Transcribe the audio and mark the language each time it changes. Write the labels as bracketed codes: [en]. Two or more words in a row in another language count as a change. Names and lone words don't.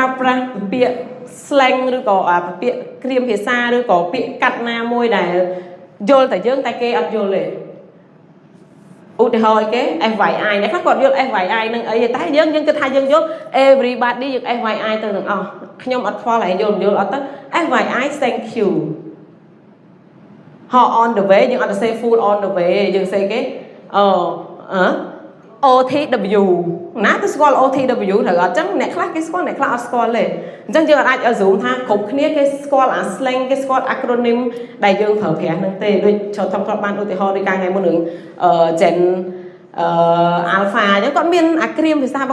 [km] ប្រាស់ពាក្យ slang ឬក៏ពាក្យគ្រាមភាសាឬក៏ពាក្យកាត់ណាមួយដែលយល់តែយើងតែគេអត់យល់ទេឧទាហរណ៍គេ FYI អ្នកខ្លះគាត់យល់ FYI នឹងអីតែយើងគិតថាយើងយល់ everybody យើង FYI ទៅទាំងអស់ខ្ញុំអត់ខ្វល់ហើយយល់អត់ទៅ [en] FYI thank you [km] ហៅ [en] on the way [km] យើងអត់ទៅ [en] say food on the way [km] យើង say គេ OTW ណាទៅស្គាល់ OTW ត្រូវអត់ចឹងអ្នកខ្លះគេស្គាល់អ្នកខ្លះអត់ស្គាល់ទេអញ្ចឹងយើងអាច assume ថាគ្រប់គ្នាគេស្គាល់អា slang គេស្គាល់ acronym ដែលយើងប្រើប្រាស់ហ្នឹងទេដូចចូលថតបានឧទាហរណ៍ដូចកាលថ្ងៃមុននឹងGen Alpha អញ្ចឹងគាត់មានអាគ្រាមភាសា